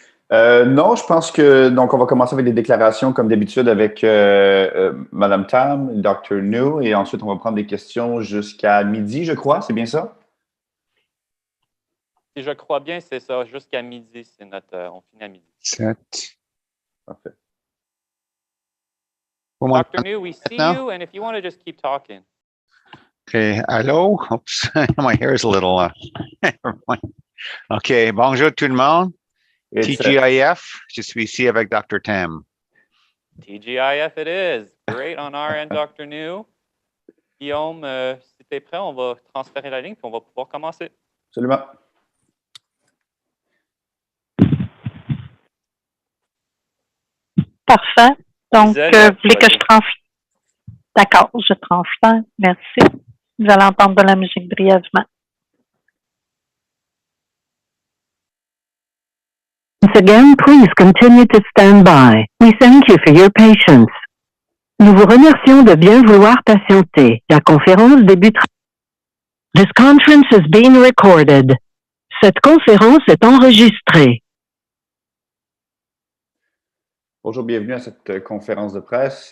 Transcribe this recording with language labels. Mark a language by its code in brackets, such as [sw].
[fr] Non, je pense que donc on va commencer avec des déclarations comme d'habitude avec Madame Tam, Dr. Njoo, et ensuite on va prendre des questions jusqu'à midi, je crois. C'est bien ça? Si je crois bien, c'est ça. Jusqu'à midi, c'est on finit à midi. 7. Parfait. Dr. [en] Njoo, we see you, and if you want to just keep talking. Okay, hello. Oops, my hair is a little. [fr] Okay, bonjour tout le monde. TGIF, je suis ici avec Dr. Tam. [en] TGIF it is. Great on our end, Dr. Njoo. [fr] Guillaume, si tu es prêt, on va transférer la ligne et on va pouvoir commencer. Absolument. Parfait. Donc, vous voulez que je transfère? D'accord, je transfère. Merci. Vous allez entendre de la musique brièvement. [en] Once again, please continue to stand by. We thank you for your patience. [fr] Nous vous remercions de bien vouloir patienter. La conférence débutera. [en] This conference is being recorded. [fr] Cette conférence est enregistrée. Bonjour, bienvenue à cette conférence de presse.